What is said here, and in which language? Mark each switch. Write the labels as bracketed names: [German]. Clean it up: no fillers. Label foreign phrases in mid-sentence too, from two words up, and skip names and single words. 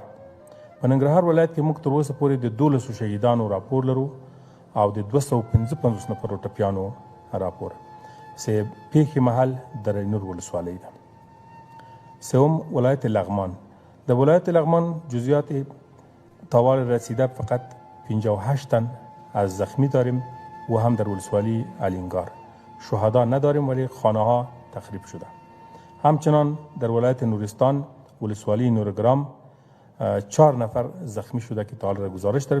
[Pashto] په ننګرهار ولایت کې موږ تر اوسه پورې د 12 شهیدانو راپور لرو او د 255 نفرو ټپیانو راپور. پیښې محل دره نور ولسوالۍ ده. [Persian] سوم ولایت لغمان. د ولایت لغمان جزئیات طوال رسیده فقط 58 تن از زخمی داریم و هم در ولسوالی علینگار. شهدا نداریم ولی خانه ها تخریب شده. همچنان در ولایت نورستان ولسوالی نورگرام 4 نفر زخمی شده که تا حال را گزارش داریم.